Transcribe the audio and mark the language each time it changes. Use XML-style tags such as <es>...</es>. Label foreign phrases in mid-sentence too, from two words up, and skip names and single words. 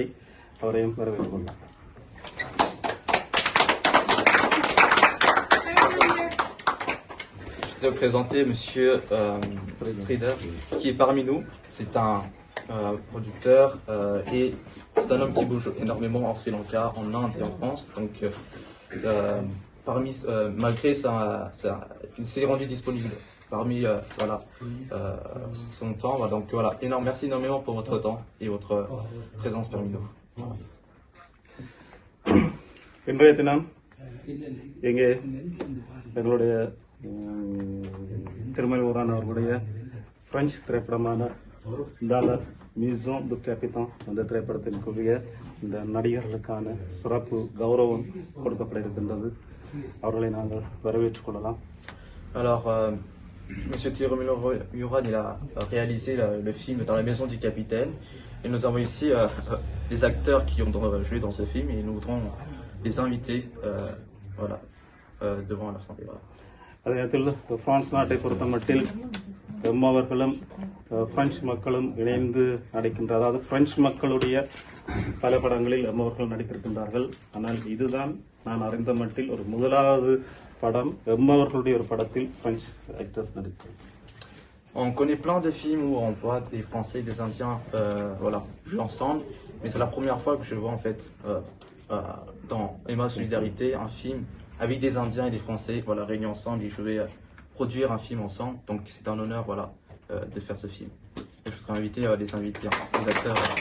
<ta>அவரையும் வரவேற்றுக் கொள்ளலாம்.</ta> <fr>Je vais vous présenter Monsieur Strider, qui est parmi nous. C'est un producteur et c'est un homme qui bouge énormément en Sri Lanka, en Inde et en France. Donc, malgré il s'est rendu disponible parmi son temps. Donc voilà, merci énormément pour votre temps et votre présence parmi nous.</fr> <ta>இன்றைய தினம் எங்கே எங்களுடைய திருமலை ஊரான் அவர்களுடைய பிரெஞ்சு திரைப்படமான டால மியூசியம் டு கேபிட்டான் அந்த திரைப்படத்திற்குரிய இந்த நடிகர்களுக்கான சிறப்பு கௌரவம் கொடுக்கப்பட இருக்கின்றது. அவர்களை நாங்கள் வரவேற்றுக் கொள்ளலாம்.</ta> <fr>Alors, Monsieur Tiromilo Muran, il a réalisé le film Dans la maison du capitaine. Et nous avons ici les acteurs qui ont joué dans ce film et nous voudrons les inviter devant l'Assemblée. Voilà.</fr> <ta>அதே நேரத்தில் பிரான்ஸ் நாட்டை பொறுத்த மட்டில் எம்மவர்களும் பிரெஞ்சு மக்களும் இணைந்து நடிக்கின்ற, அதாவது பிரெஞ்சு மக்களுடைய பல படங்களில் எம்மவர்கள் நடித்திருக்கின்றார்கள். ஆனால் இதுதான் நான் அறிந்த மட்டில் ஒரு முதலாவது படம் எம்மவர்களுடைய ஒரு படத்தில்</ta> <en>French actors</en> <ta>நடித்தார்கள்.</ta> <fr>On connaît plein de films où on voit des Français et des Indiens jouer ensemble, mais c'est la première fois que je vois en fait dans Emma Solidarité un film avec des Indiens et des Français réunis ensemble et jouer, produire un film ensemble. Donc c'est un honneur de faire ce film. Et je voudrais inviter les acteurs.</fr>